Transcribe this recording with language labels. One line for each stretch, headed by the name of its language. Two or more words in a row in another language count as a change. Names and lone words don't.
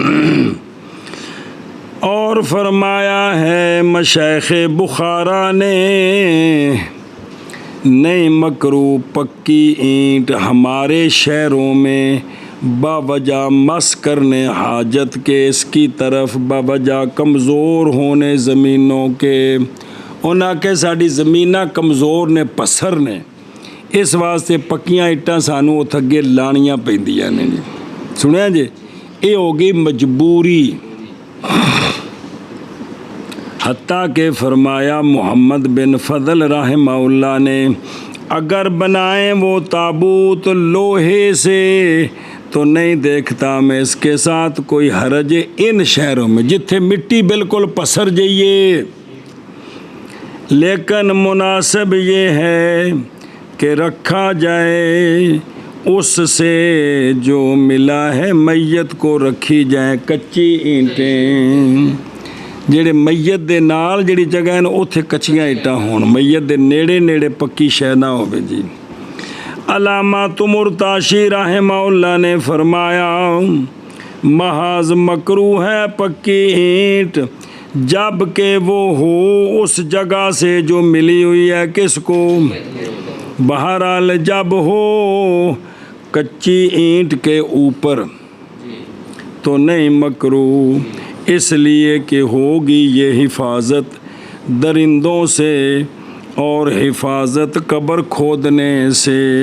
Urdu: اور فرمایا ہے مشائخ بخارا نے، نہیں مکرو پکی اینٹ ہمارے شہروں میں باوجہ مس کرنے حاجت کے، اس کی طرف باوجہ کمزور ہونے زمینوں کے،
Punjabi: انہاں کے ساڈی زمیناں کمزور نے پسر نے، اس واسطے پکیاں اٹاں سانوں اتھ اگے لانیاں پیندیاں نے جی۔ سنیا جی،
Urdu: یہ ہوگی مجبوری۔ حتیٰ کہ فرمایا محمد بن فضل رحمہ اللہ نے، اگر بنائیں وہ تابوت لوہے سے تو نہیں دیکھتا میں اس کے ساتھ کوئی حرج ان شہروں میں
Punjabi: جتھے مٹی بالکل پسر جائیے،
Urdu: لیکن مناسب یہ ہے کہ رکھا جائے اس سے جو ملا ہے میت کو، رکھی جائیں کچی اینٹیں،
Punjabi: جڑے میت دے نال جڑی جگہ ہے نا اتھے کچیاں اینٹاں ہون، میت دے نیڑے نیڑے پکی شے نہ ہوے جی۔
Urdu: علامہ مرتاشی رحمہ اللہ نے فرمایا، محاذ مکروہ ہے پکی اینٹ جب کہ وہ ہو اس جگہ سے جو ملی ہوئی ہے کس کو، بہرحال جب ہو کچی اینٹ کے اوپر تو نہیں مکروہ، اس لیے کہ ہوگی یہ حفاظت درندوں سے اور حفاظت قبر کھودنے سے۔